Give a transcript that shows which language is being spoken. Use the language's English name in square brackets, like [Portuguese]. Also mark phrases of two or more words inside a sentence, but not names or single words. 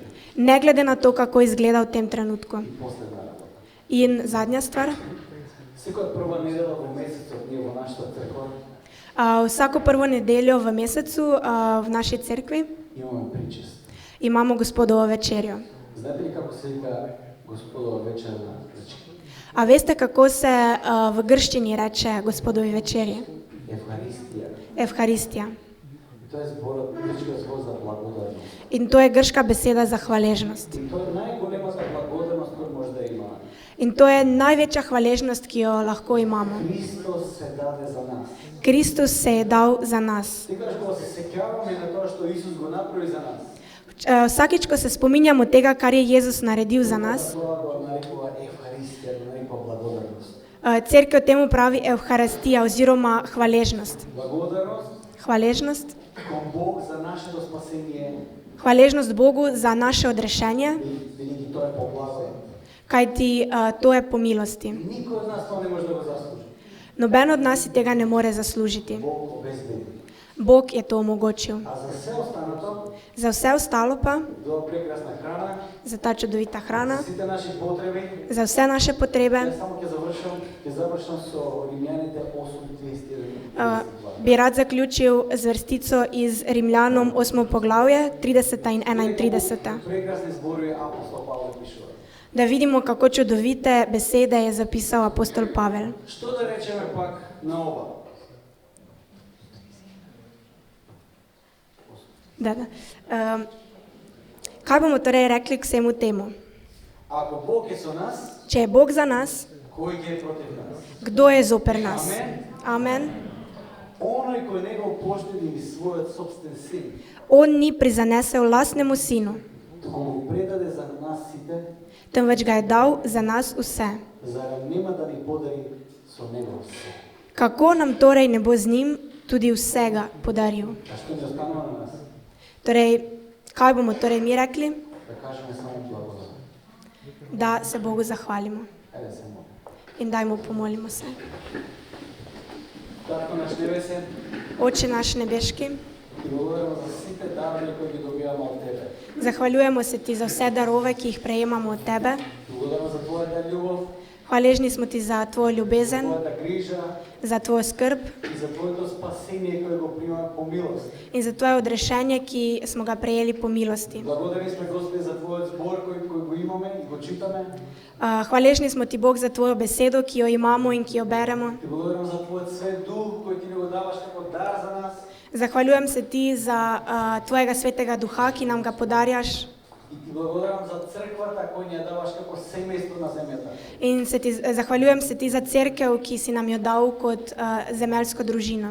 [Slovenian] Ne glede na to, kako izgleda v tem trenutku. [Macedonian] И последна работа. [Slovenian] In zadnja stvar, [Macedonian] Секоја прва недела во месецот ние во нашата црква [Slovenian] vsako prvo nedeljo v mesecu v naši cerkvi [Macedonian] имаме причест. [Slovenian] imamo gospodovo večerjo. [Macedonian] Знаете ли како се вика Господова вечер на грчки? [Slovenian] A veste, kako se v grščini reče gospodovi večerji? [Macedonian] Евхаристија. [Slovenian] Evharistija. [Macedonian] Тоа е зборот, грчкиот збор за благодарност. [Slovenian] In to je grška beseda za hvaležnost. [Macedonian] И тоа е најголемата благодарност која може да има. [Slovenian] In to je največja hvaležnost, ki jo lahko imamo. [Macedonian] Христос се даде за нас. [Slovenian] Kristus se je dal za nas. [Macedonian] Секогаш кога се сеќаваме на тоа што Исус го направи за нас, [Slovenian] Vsakič, ko se spominjamo tega, kar je Jezus naredil za nas, [Macedonian] тоа го нарекува Евхаристија, го нарекува благодарност. [Slovenian] cerkev temu pravi evharistija oziroma hvaležnost. [Macedonian] Благодарност [Slovenian] Hvaležnost, [Macedonian] кон Бог за нашето спасение, [Slovenian] hvaležnost Bogu za naše odrešenje, [Macedonian] бидејќи тоа е по благодат. [Slovenian] kajti to je po milosti. [Macedonian] Никој од нас тоа не може да го заслужи. [Slovenian] Noben od nas si tega ne more zaslužiti. [Macedonian] Бог обезбеди. [Slovenian] Bog je to omogočil. [Macedonian] А за се останато, [Slovenian] Za vse ostalo pa, [Macedonian] до прекрасна храна, [Slovenian] za ta čudovita hrana, [Macedonian] за сите наши потреби, [Slovenian] za vse naše potrebe, [Macedonian] јас само ќе завршам со Римјаните 8:31. [Slovenian] bi rad zaključil z vrstico iz Rimljanom 8. poglavje, 30. in 31. [Macedonian] Прекрасни зборови апостол Павле пишува. [Slovenian] Da vidimo, kako čudovite besede je zapisal apostol Pavel. [Macedonian] Што да речеме пак на ова? [Slovenian] Da. Kaj bomo torej rekli k vsemu temu? [Macedonian] Ако Бог е со нас, [Slovenian] Če je Bog za nas, [Macedonian] кој ќе е против нас? [Slovenian] kdo je zoper nas? Amen. [Macedonian] Оној кој не го поштеди ни својот собствен син, [Slovenian] On ni prizanesel lastnemu sinu, [Macedonian] туку го предаде за нас сите, [Slovenian] temveč ga je dal za nas vse. [Macedonian] зарем нема да ни подари со него се. [Slovenian] Kako nam torej ne bo z njim tudi vsega podaril? [Macedonian] А што ни останува на нас? [Slovenian] Torej, kaj bomo torej mi rekli? [Macedonian] Да кажеме само благодат. [Slovenian] Da se Bogu zahvalimo [Macedonian] Ајде се молим. [Slovenian] in dajmo pomolimo se. [Macedonian] Татко наш небесен, [Slovenian] Oče naš nebeški, [Macedonian] ти благодарам за сите дарови кои ги добиваме од тебе. [Slovenian] zahvaljujemo se ti za vse darove, ki jih prejemamo od tebe. [Macedonian] Ти благодарам за твојата љубов, [Slovenian] Hvaležni smo ti za tvojo ljubezen, [Macedonian] твојата грижа [Slovenian] za tvojo skrb [Macedonian] и за твоето спасение кое го примаме по милост. [Slovenian] in za tvoje odrešenje, ki smo ga prejeli po milosti. [Macedonian] Благодарни сме Господи за твојот збор кој го имаме и го читаме. [Slovenian] Hvaležni smo ti, Bog, za tvojo besedo, ki jo imamo in ki jo beremo. [Macedonian] Ти благодарам за твојот свет дух кој ти ни го даваш како дар за нас. [Slovenian] Zahvaljujem se ti za tvojega svetega duha, ki nam ga podarjaš. [Macedonian] И ти благодарам за црквата кој ни ја даваш како семејство на земјата. [Slovenian] In zahvaljujem se ti za cerkev, ki si nam jo dal kot zemeljsko družino.